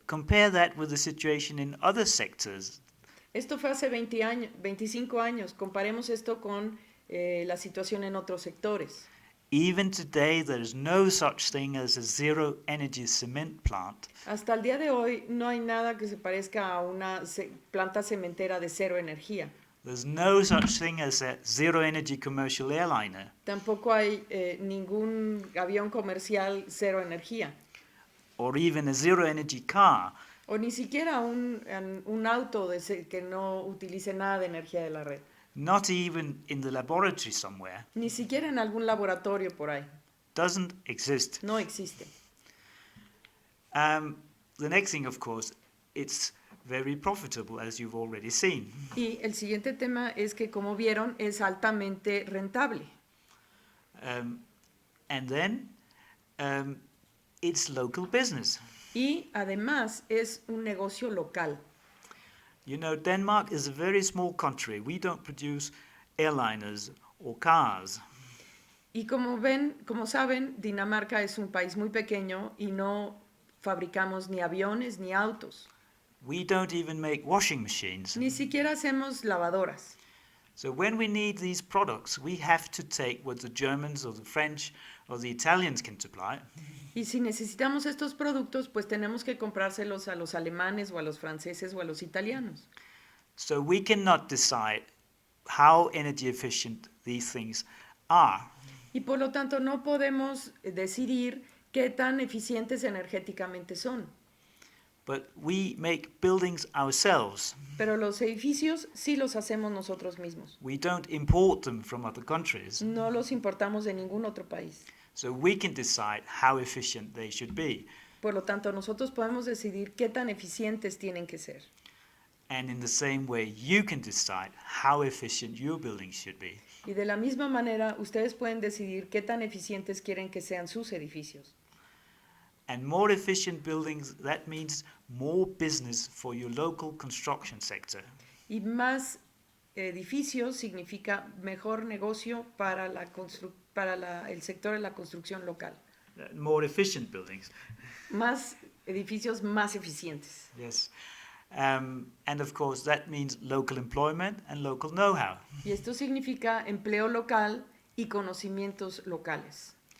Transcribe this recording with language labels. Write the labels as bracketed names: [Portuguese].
[English] Compare that with the situation in other sectors. [Spanish] Esto fue hace 25 años. Comparemos esto con la situación en otros sectores. [English] Even today, there is no such thing as a zero energy cement plant. [Spanish] Hasta el día de hoy no hay nada que se parezca a una planta cementera de cero energía. [English] There's no such thing as a zero energy commercial airliner. [Spanish] Tampoco hay ningún avión comercial cero energía. [English] Or even a zero energy car. [Spanish] O ni siquiera un auto que no utilice nada de energía de la red. [English] Not even in the laboratory somewhere. [Spanish] Ni siquiera en algún laboratorio por ahí. [English] Doesn't exist. [Spanish] No existe. [English] The next thing, of course, it's very profitable, as you've already seen. [Spanish] Y el siguiente tema es que, como vieron, es altamente rentable. [English] And then it's local business. [Spanish] Y además es un negocio local. [English] You know, Denmark is a very small country. We don't produce airliners or cars. [Spanish] Y como saben, Dinamarca es un país muy pequeño y no fabricamos ni aviones ni autos. [English] We don't even make washing machines. [Spanish] Ni siquiera hacemos lavadoras. [English] So when we need these products, we have to take what the Germans or the French or the Italians can supply. [Spanish] Y si necesitamos estos productos, pues tenemos que comprárselos a los alemanes o a los franceses o a los italianos. [English] So we cannot decide how energy efficient these things are. [Spanish] Y por lo tanto no podemos decidir qué tan eficientes energéticamente son. [English] But we make buildings ourselves. [Spanish] Pero los edificios sí los hacemos nosotros mismos. [English] We don't import them from other countries. [Spanish] No los importamos de ningún otro país. [English] So we can decide how efficient they should be. [Spanish] Por lo tanto, nosotros podemos decidir qué tan eficientes tienen que ser. [English] And in the same way, you can decide how efficient your buildings should be. [Spanish] Y de la misma manera, ustedes pueden decidir qué tan eficientes quieren que sean sus edificios. [English] And more efficient buildings, that means more business for your local construction sector. [Spanish] Y más edificios significa mejor negocio para, el sector de la construcción local. [English] More efficient buildings. [Spanish] Más edificios más eficientes. [English] Yes. And of course, that means local employment and local know-how. [Spanish] Y esto significa empleo local y conocimientos locales.